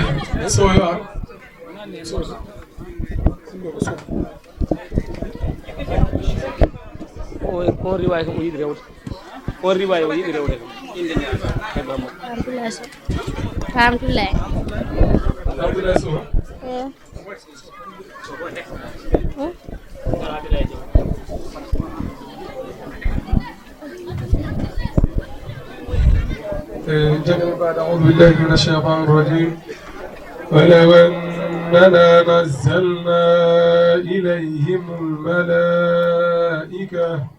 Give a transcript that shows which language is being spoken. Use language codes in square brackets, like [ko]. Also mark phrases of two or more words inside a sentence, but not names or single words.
[en] So you are. [ff] Kon riwaay ko yidi rewde. Kon riwaay ko yidi rewde. Alhamdulillah. Alhamdulillah so. [ar] أعوذ بالله من الشيطان الرجيم ولو أننا نزلنا إليهم الملائكة